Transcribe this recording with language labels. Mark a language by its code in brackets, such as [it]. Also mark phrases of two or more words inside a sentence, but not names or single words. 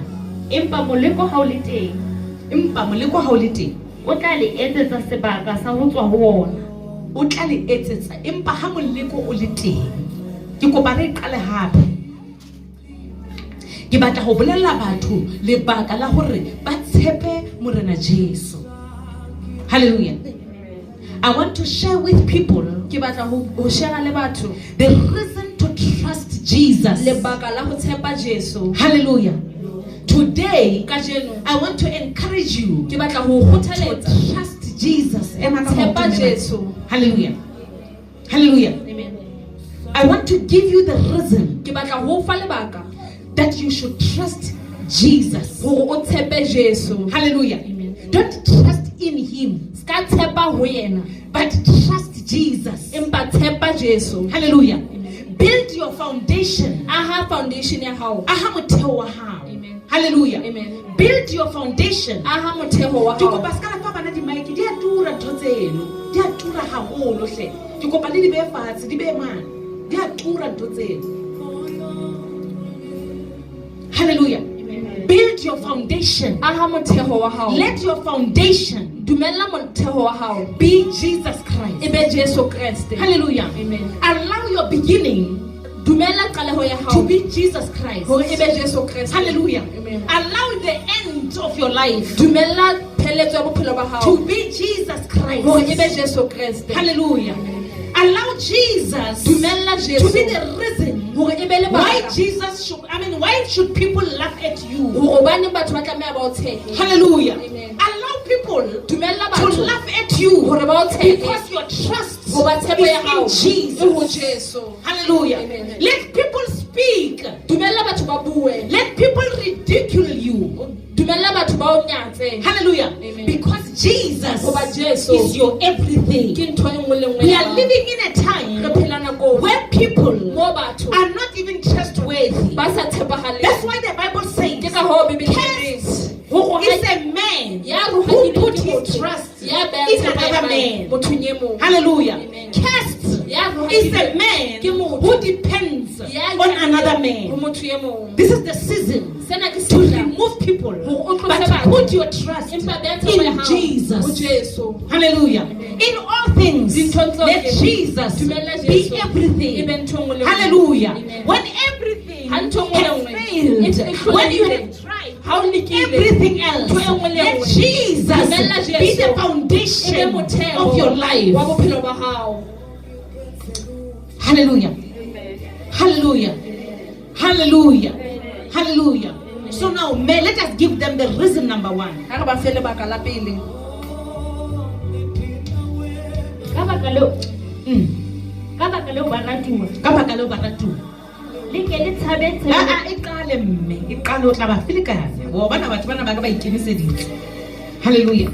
[st] empa moleko ha o le teng o tla le etsetsa sebaka sa ho tswa ho ona o tla le etsetsa empa ha moleko o le teng ke kopa re qale hape ke batla ho bolella batho lebaka la hore ba tshepe morena Jesu hallelujah [en] I want to share with people [st] ke batla ho share le batho [en] the reason to trust Jesus [st] lebaka la ho tshepa Jesu [en] hallelujah today [st] kajeno [en] I want to encourage you [st] ke batla ho kgothaletsa [en] trust Jesus [st] tshepa Jesu [en] hallelujah hallelujah amen I want to give you the reason [st] ke batla ho fa lebaka [en] that you should trust Jesus [st] hore o tshepe Jesu [en] hallelujah amen don't trust in him [st] ska tshepa ho yena [en] but trust Jesus [st] empa tshepa Jesu [en] hallelujah build your foundation [st] aha foundation ya hao aha motheo wa hao [en] amen hallelujah amen build your foundation [st] aha motheo wa ke hao kopa ska fa bana di mic di a tura thotseno di a tura haholo hle ke kopa le di be fatshe di be mana di a tura thotseno [en] hallelujah build your foundation [st] aha motheo wa hao [en] let your foundation [st] dumella motheo wa hao [en] be Jesus Christ [st] ebe Jesu Kriste [en] hallelujah amen allow your beginning [st] dumella qaleho ya hao [en] to be Jesus Christ [st] hore ebe Jesu Kriste [en] hallelujah amen allow the end of your life [st] dumella pheletso ya bophelo ba hao [en] to be Jesus Christ [st] hore ebe Jesu Kriste [en] hallelujah allow Jesus [st] dumella Jesu [en] to be the reason [st] hore ebe le [en] why [st] baka [en] Jesus should why should people laugh at you [st] hore bane batho ba tlameha ba o tshehe [en] hallelujah amen allow people [st] dumella [en] to [st] batho [en] laugh at you [st] hore ba o tshehe [en] because your trust [st] ho ba tshepo ya hao [en] is in [st] e ho [en] Jesus [st] Jesu [en] hallelujah amen let people speak [st] dumella batho ba bue [en] let people ridicule you [st] dumella batho ba o nyatse [en] hallelujah amen because Jesus [st] ho ba Jesu [en] is your everything [st] ke ntho e nngwe le nngwe [en] we are living in a time [st] re phela nakong [en] where people [st] mo batho [en] are not even trustworthy [st] ba sa tshepahaleng [en] that's why the Bible says [st] ke ka ho bibele [en] cursed is a man [st] ya [en] who [st] ruhanyeditswe [en] put [st] ke [en] his [st] motho [en] trust [st] ya beha [en] in [st] tshepo ya [en] another [st] hae [en] man [st] mothong e mong [en] hallelujah Amen. cursed [st] ya [en] is a [st] ruhanyeditswe [en] man [st] ke motho [en] who depends [st] ya [en] on another [st] ho [en] man [st] motho e mong [en] this is the season [st] sena ke [en] to [st] sena [en] remove people [st] Ho [en] but [st] tlose [en] to [st] batho. [en] put your trust [st] empa beha tshepo ya [en] in [st] hao ho [en] Jesus [st] Jesu [en] hallelujah in all things [st] Dinthong tsohle. [en] let Jesus [st] Dumella [en] be [st] Jesu. [en] everything [st] ebe ntho e nngwe le nngwe. [en] hallelujah Amen. when everything [st] Ha ntho e nngwe le [en] has [st] nngwe. [en] failed If when you [st] hlolehile. [en] have tried [st] ha o lekile [en] everything else [st] ntho e nngwe le [en] let [st] nngwe. [en] Jesus [st] Dumella [en] be [st] Jesu. [en] the [st] ebe [en] foundation [st] motheo [en] of your life [st] wa bophelo ba hao [en] hallelujah hallelujah hallelujah hallelujah so now let us give them the reason number one [st] ha re ba fe lebaka la pele ka baka leo ba ratuwa ka baka leo ba ratuwa le ke le tshabe e qale mme e qale o tla ba filekanya bo bana batho bana ba ka ba ikemiseditse hallelujah